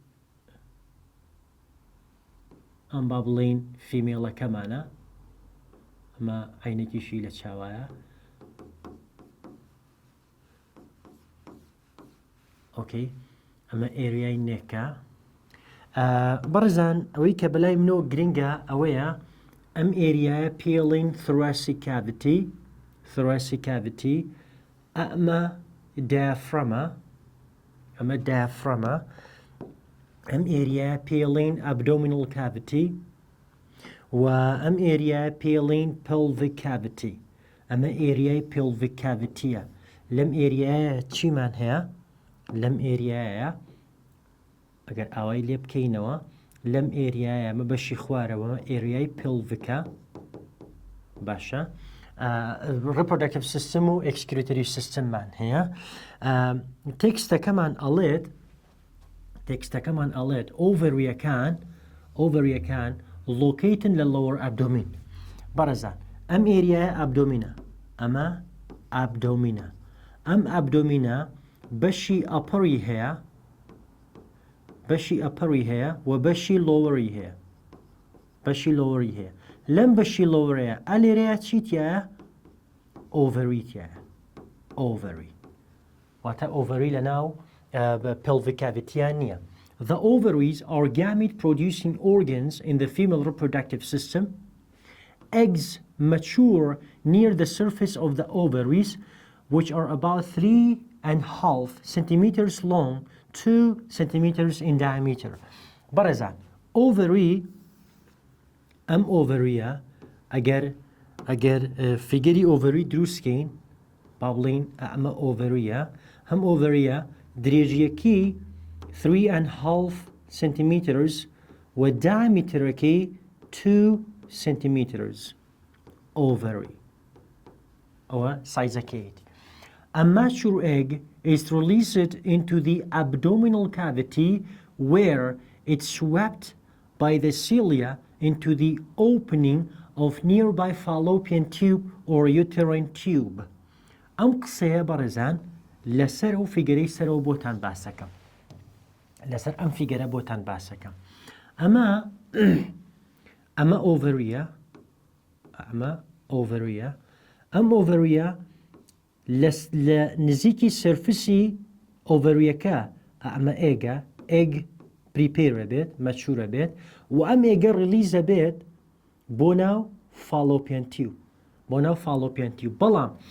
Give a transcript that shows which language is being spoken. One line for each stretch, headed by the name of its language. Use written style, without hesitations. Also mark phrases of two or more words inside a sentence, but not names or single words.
Central Kurdish: ئەم با بڵین فیمێڵەکەمانە ئەمە عینێکیشی لە چاوایە ئۆکەی ئەمە ئێریای نێکە بەڕێزان ئەوەی کە بەلای منەوە گرنگە ئەوەیە ئەم ئێریایە پێڵین thoracic cavity ئەمە diaphragma ئەم ئێریایە پێڵین
English: abdominal cavity
Central Kurdish: و ئەم ئێریایە پێڵین
English: pelvic cavity
Central Kurdish: ئەمە ئێریای
English: pelvic cavityە
Central Kurdish: لەم ئێریایە چیمان هەیە لەم ئێریایە ئەگەر ئاوای لێ بکەینەوە لەم ئێریایە ئەمە بەشی خوارەوە ئێریای pelvicە باشە
English: reproductive system
Central Kurdish: و
English: excretory systemمان
Central Kurdish: هەیە تێکستەکەمان ئەڵێت ئۆڤەریەکان located لە
English: lower abdomen
Central Kurdish: بەڕێزان ئەم ئێریایە ئابدۆمینە ئەمە ئابدۆمینە ئەم ئابدۆمینە بەشی ئەپەری هەیە و بەشی لۆوەری هەیە لەم بەشی لۆوەرەیە ئەلێرەیە چیتیایە ئۆڤەریتیایە ئۆڤەری واتە ئۆڤەری لەناو
English: pelvic cavity
Central Kurdish: نییە.
English: The ovaries are gamete-producing organs in the female reproductive system. Eggs mature near the surface of the ovaries, which are about 3.5 centimeters long, 2 centimeters in diameter.
Central Kurdish: بەڕێزان ovary ئەم ئۆڤەریە ئەگەر فیگەری ئۆڤەری دروستکەین با بڵین ئەمە ئۆڤەریە هەم ئۆڤەریە درێژیەکی 3.5 centimeters و diameterەکەی 2
English: centimeters ovary
Central Kurdish: ئەوە سایزەکەیەتی.
English: A mature egg is released into the abdominal cavity where it's swept by the cilia into the opening of nearby fallopian tube or uterine tube.
Central Kurdish: ئەم قسەیە بەڕێزان لەسەر ئەو فیگەرەی سەرەوە بۆتان باسەکەم لەسەر ئەم فیگەرە بۆتان باسەکەم ئەمە ئۆڤەریە ئەم ئۆڤەریە لە نزیکی سەرفسی ئۆڤەریەکە ئەمە ئێگ پریپێرە بێت مەچورە بێت و ئەم ئێگە ڕلیزە بێت بۆ ناو
English: fallopian tube
Central Kurdish: بەڵام